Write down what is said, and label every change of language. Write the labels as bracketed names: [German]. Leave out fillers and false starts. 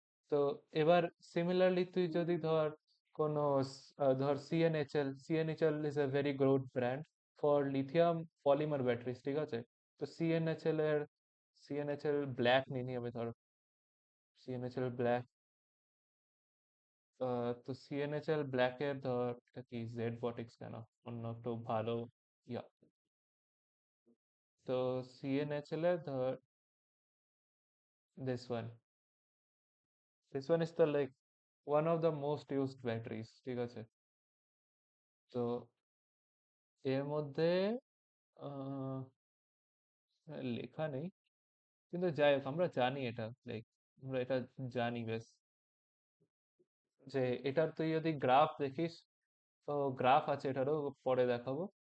[Bangla] তো এবার সিমিলারলি তুই যদি ধর কোনো ধর [English] CNHL is a very good brand for lithium polymer batteries, [Bangla] ঠিক আছে? তো সিএনএইচএল ব্ল্যাক নিয়ে নিই আমি, ধর সিএনএইচএল ব্ল্যাক। তো সিএনএইচএল ব্ল্যাকের ধর এটা কি জেড বটিক্স, কেন অন্য একটু ভালো, ইয়া। তো সিএনএইচএল এর ধর [English] this one this one is the like one of the most used batteries, [Bangla] ঠিক আছে? তো এর মধ্যে আহ, লেখা নেই, কিন্তু যাই হোক আমরা জানি এটা, লাইক আমরা এটা জানি বেশ, যে এটার তুই যদি গ্রাফ দেখিস, তো গ্রাফ আছে এটারও, পরে দেখাবো।